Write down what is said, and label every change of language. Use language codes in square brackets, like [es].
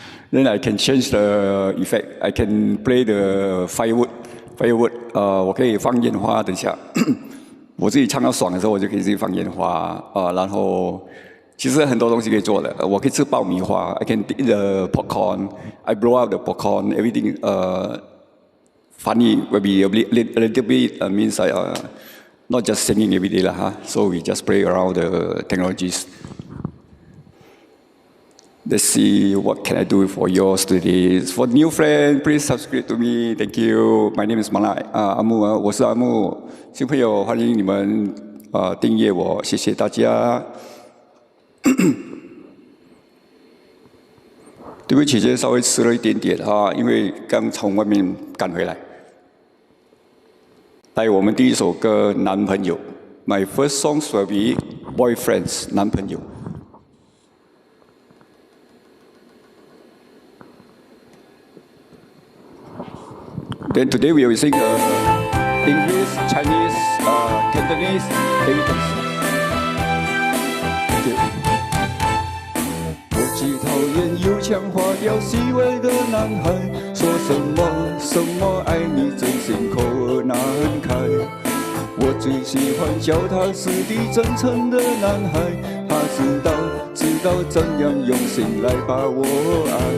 [en] Then I can change the effect. I can play the firewood. [zh] 我可以放烟花。等一下，我自己唱到爽的时候，我就可以自己放烟花然后。其实很多东西可以做的，我可以吃爆米花 ， [en] I can eat the popcorn, I blow out the popcorn, everything. Funny will be a little bit means not just singing every day lah, So we just play around the technologies. Let's see what can I do for yours today. For new friend, please subscribe to me. Thank you. My name is Malai. [zh] 阿木我是阿木，新朋友欢迎你们订阅我，谢谢大家。对不起，今天稍微迟了一点点因为刚从外面赶回来。来，我们第一首歌《男朋友》， [en] My first songs will be Boyfriends [zh] 男朋友。 [en] Then today we will sing English, Chinese, Cantonese, Heritage. [zh] 最讨厌油腔滑调戏外的男孩，说什么爱你真心口儿难开。我最喜欢脚踏实地真诚的男孩，他知道怎样用心来把我爱。